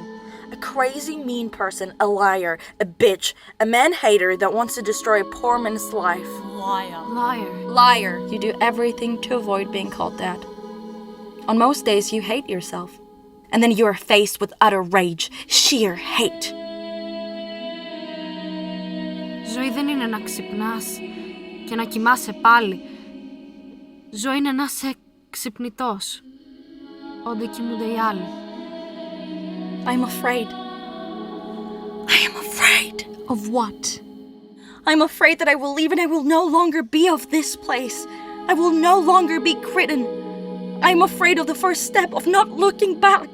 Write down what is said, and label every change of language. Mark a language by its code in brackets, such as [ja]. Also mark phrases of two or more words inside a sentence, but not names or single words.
[en] A crazy mean person, a liar, a bitch, a man-hater that wants to destroy a poor man's life. Liar. Liar. Liar. You do everything to avoid being called that. On most days, you hate yourself. And then you are faced with utter rage, sheer hate. [el] Ζωή δεν είναι να ξυπνάς και να κοιμάσαι πάλι. Ζωή είναι να είσαι ξυπνητός. Όντε κοιμούνται οι άλλοι. [en] I'm afraid. I am afraid. Of what? I'm afraid that I will leave and I will no longer be of this place. I will no longer be Cretan. I'm afraid of the first step of not looking back.